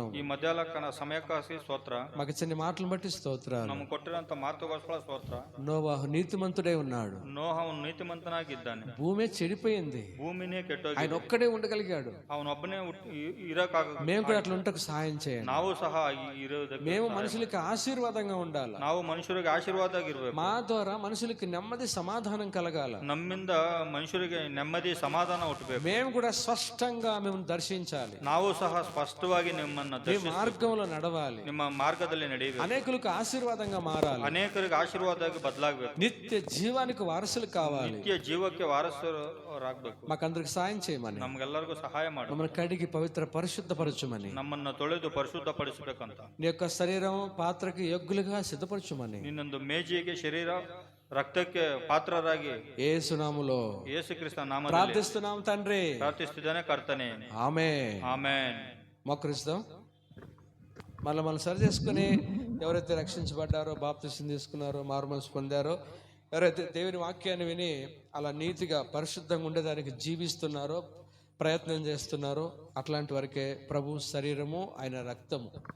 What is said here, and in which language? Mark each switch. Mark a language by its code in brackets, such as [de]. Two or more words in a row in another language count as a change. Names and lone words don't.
[kn] ಈ ಮಧ್ಯಾಹ್ನ ಸಮಯಕ್ಕಾಗಿ ಸ್ತೋತ್ರ. [te] మాకు చిన్న మాటలను బట్టి స్తోత్రాలు. [kn] ನಮ್ಗೆ ಕೊಟ್ಟಿರೋಂತ ಮಾತುಗೋಸ್ಕರ ಸ್ತೋತ್ರ. [te] నోవాహు నీతిమంతుడై ఉన్నాడు, [kn] ನೋಹವನು ನೀತಿಮಂತನಾಗಿದ್ದಾನೆ. [te] భూమి చెడిపోయింది, [kn] ಭೂಮಿನೇ ಕೆಟ್ಟೋಗಿ [te] ఆయన ఒక్కడే ఉండగలిగాడు. [kn] ಅವನೊಬ್ಬನೇ ಇರಕಾಗ. [te] మేము కూడా అట్లా ఉంటకు సహాయం చేయండి. [kn] ನಾವು ಸಹ ಇರೋದಕ್ಕೆ, [te] మేము మనుషులకి ఆశీర్వాదంగా ఉండాలి, [kn] ನಾವು ಮನುಷ್ಯರಿಗೆ ಆಶೀರ್ವಾದ ಆಗಿರ್ಬೇಕು. [te] మా ద్వారా మనుషులకి నెమ్మది సమాధానం కలగాల, [kn] ನಮ್ಮಿಂದ ಮನುಷ್ಯರಿಗೆ ನೆಮ್ಮದಿ ಸಮಾಧಾನ ಹುಟ್ಟಬೇಕು. [te] మేము కూడా స్పష్టంగా మేము దర్శించాలి, [kn] ನಾವು సಹ ಸ್ಪಷ್ಟವಾಗಿ ನಿಮ್ಮನ್ನ [te] మీ [kn] ದರ್ಶಿಸಿ [te] మార్గంలో నడవాలి, [kn] ನಿಮ್ಮ ಮಾರ್ಗದಲ್ಲಿ ನಡೆಯಬೇಕು. [te] అనేకులకు ఆశీర్వాదంగా మారాలి, [kn] ಅನೇಕರಿಗೆ ಆಶೀರ್ವಾದವಾಗಿ ಬದಲಾಗಬೇಕು, [te] నిత్య జీవానికి వారసులు కావాలి. [kn] ನಿತ್ಯ ಜೀವಕ್ಕೆ ವಾರಸರಾಗಬೇಕು. [te] మాకందరికి సాయం చేయమని, [kn] ನಮ್ಗೆಲ್ಲರಿಗೂ ಸಹಾಯ ಮಾಡು. [te] మమ్మల్ని కడిగి పవిత్ర పరిశుద్ధపరచుమని, [kn] ನಮ್ಮನ್ನ ತೊಳೆದು ಪರಿಶುದ್ಧ ಪಡಿಸಬೇಕಂತ, [te] నీ యొక్క శరీరం పాత్రకి యోగ్యులుగా సిద్ధపరచుమని, [kn] ನಿನ್ನೊಂದು ಮೇಜಿಗೆ ಶರೀರ ರಕ್ತಕ್ಕೆ ಪಾತ್ರರಾಗಿ [te] యేసు నామములో [kn] ಯೇಸು ಕ್ರಿಸ್ತ ನಾಮದಲ್ಲಿ [te] ప్రార్థిస్తున్నాం తండ్రి. [kn] ಪ್ರಾರ್ಥಿಸುತ್ತಿದ್ದಾನೆ ಕರ್ತನೆ. [te] ఆమేన్. [kn] ಆಮೆನ್. [te] మోకరిస్తాం. మళ్ళీ సరి చేసుకుని, ఎవరైతే రక్షించబడ్డారో, బాప్తిసం తీసుకున్నారో, మారుమనసు పొందారో, ఎవరైతే దేవుని వాక్యాన్ని విని అలా నీతిగా పరిశుద్ధంగా ఉండేదానికి జీవిస్తున్నారో, ప్రయత్నం చేస్తున్నారో, అట్లాంటి వరకే ప్రభు శరీరము, ఆయన రక్తము.